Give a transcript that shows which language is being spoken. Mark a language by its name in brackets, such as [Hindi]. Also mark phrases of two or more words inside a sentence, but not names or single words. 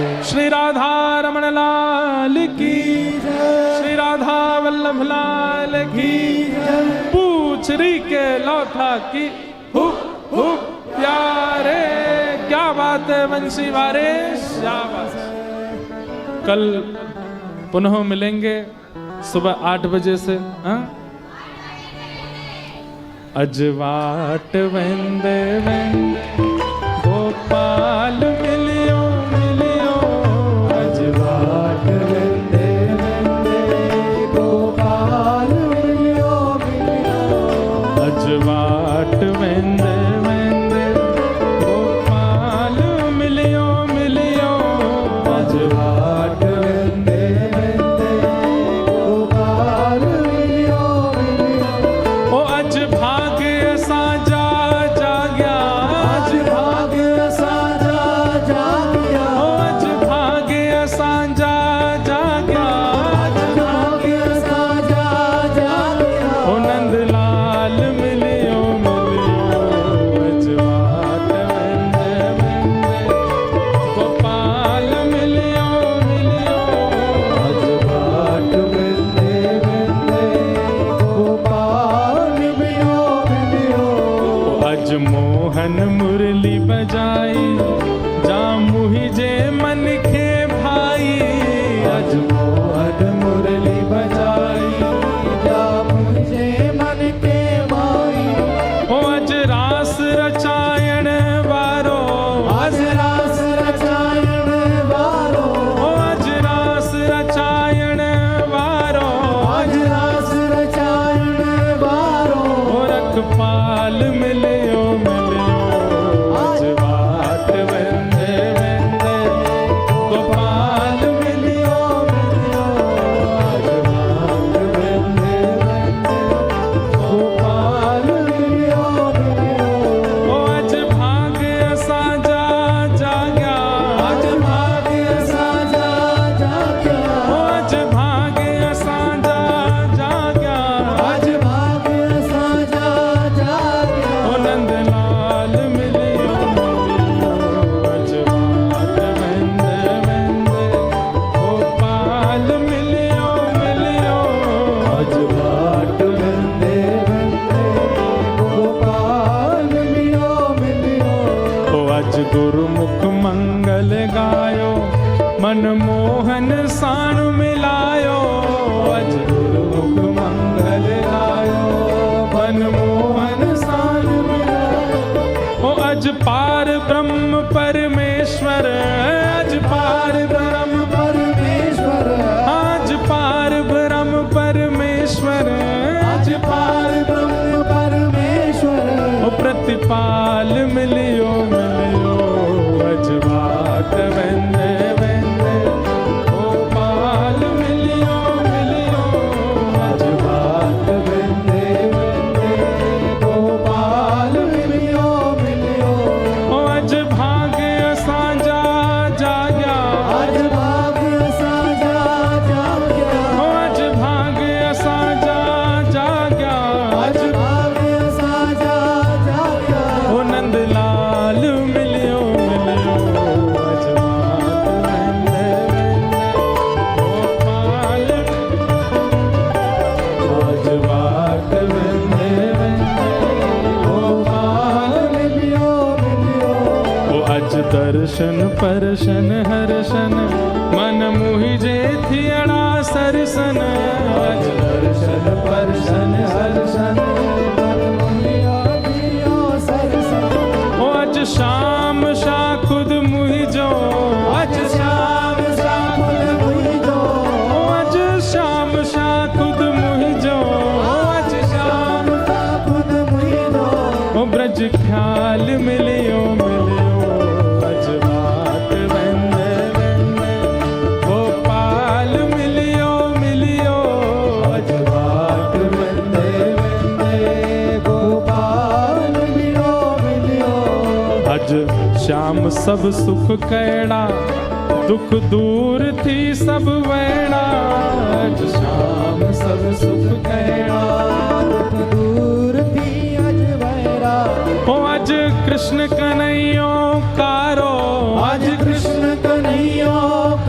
[Hindi] श्री राधा रमण लाल की, श्री राधा वल्लभ लाल की, पूछरी के लौथा की, हुप प्यारे। क्या बात है बंसी वारे, शाबाश। कल पुनः मिलेंगे सुबह 8 बजे से। [Sindhi] अजवाट वेंदे वेंदे गोपाल मिलियो मिलियो, अजवाट वेंदे वेंदे गोपाल मिलियो मिलियो, अजवाट वेंदे वेंदे गोपाल मिलियो मिलियो, अजवाट वेंदे वेंदे गोपाल मिलियो मिलियो। ओ अज भाग्य साजा जाग्या, आज भाग्य साजा जाग्या, ओ अज भाग्य साजा जाग्या, आज भाग्य साजा जाग्या। ओ नंदलाल मिलियो मिलियो, अजवाट वेंदे वेंदे गोपाल मिलियो मिलियो, अजवाट वेंदे वेंदे गोपाल मिलियो मिलियो। अज मोहन मुरली बजाई, जामु ही जे मन के भाई, अज मोहन मुरली बजाई, जा मुझे मन के भाई। ओ अज रास रचायण वारो, आज रास रचायण वारो, ओ अज रास रचायण वारो, आज रास रचायण वारो। ओ रखपाल मिलियो मिलियो, अजवाट वेंदे वेंदे गोपाल मिलियो मिलियो, अजवाट वेंदे वेंदे गोपाल मिलियो मिलियो। ओ अज भाग्य साजा जाग्या, आज भाग्य साजा जाग्या, ओ अज भाग्य साजा जाग्या, आज भाग्य साजा जाग्या। ओ नंदलाल मिलियो मिलियो, अजवाट वेंदे वेंदे गोपाल मिलियो मिलियो, अजवाट वेंदे वेंदे गोपाल मिलियो मिलियो। ओ अज गुरुमुख मंगल गायो, मन मोहन साण मिलायो, अज गुरुमुख मंगल गायो, मन मोहन साण मिलायो। ओ अज पार ब्रह्म परमेश्वर, अज पार ब्रह्म परमेश्वर, आज पार ब्रह्म परमेश्वर, आज पार ब्रह्म परमेश्वर। ओ प्रतिपाल मिलियो मिलियो, अजवाट वेंदे वेंदे गोपाल मिलियो मिलियो, अजवाट वेंदे वेंदे गोपाल मिलियो मिलियो। ओ अज भाग्य साजा जाग्या, आज भाग्य साजा जाग्या, ओ अज भाग्य साजा जाग्या, आज भाग्य साजा जाग्या। ओ नंदलाल मिलियो मिलियो, अजवाट वेंदे वेंदे गोपाल, अजवाट वेंदे वेंदे गोपाल मिलियो मिलियो। ओ अज दर्शन परशन हर्षन, मन मुहि जे थियड़ा सरसन, अज दर्शन परशन हर्षन, मन मुहिया दियो सरसन। ओ अज शाम शा खुद मुहि जो, आज श्याम सा खुद मुहि जो, ओ अज शाम शा खुद मुहि जो, आज श्याम सा खुद मुहि जो। ओ ब्रज ख्याल मिलियो मिलियो, अजवाट वेंदे वेंदे गोपाल मिलियो मिलियो, अजवाट वेंदे वेंदे गोपाल मिलियो मिलियो। अज श्याम सब सुख कैड़ा, दुख दूर थी सब वैड़ा, अज श्याम सब सुख कैड़ा, दुख दूर थी अज वैरा। ओ कृष्ण कन्हैयो कारो, आज कृष्ण कन्हैया